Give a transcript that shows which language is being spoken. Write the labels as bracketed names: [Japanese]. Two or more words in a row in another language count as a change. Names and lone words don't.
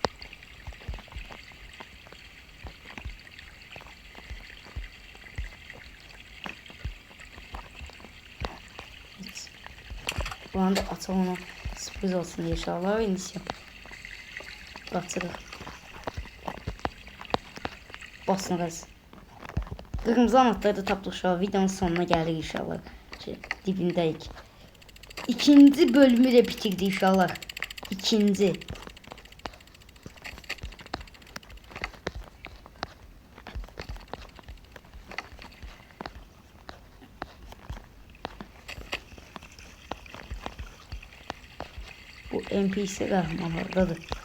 [Azerbaijani] Buranı da açalım ona. [Turkish] Sürpriz olsun diye inşallah. [Azerbaijani] İndisi. Qaçırıq. Basın qaz. Qırmızı anahtarı da tapdıq uşaqlar. Videonun sonuna gəldik inşallah. Dibindəyik. [Turkish] İkinci bölümü de bitirdik inşallah. İkinci. Bu NPC kahramanlardadır.